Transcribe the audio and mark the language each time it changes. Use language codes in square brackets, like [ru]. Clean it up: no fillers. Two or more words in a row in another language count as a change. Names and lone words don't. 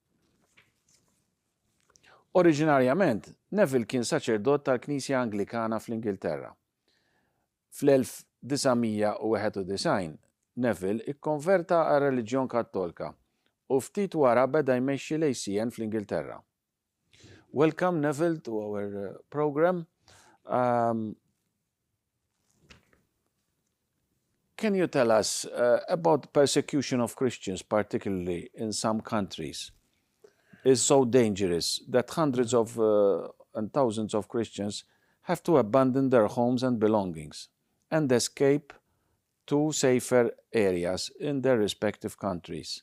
[mt] Oriġinarjament, Neville kien saċerdot tal-Knisja Anglikana fl-Ingilterra. Fl-1991, Neville ikkonverta għar-reliġjon Kattolika u ftit wara beda jmexxi l-ACN fl-Ingilterra. [en] Welcome, Neville, to our program. Can you tell us about persecution of Christians, particularly in some countries? Is so dangerous that hundreds of and thousands of Christians have to abandon their homes and belongings and escape to safer areas in their respective countries.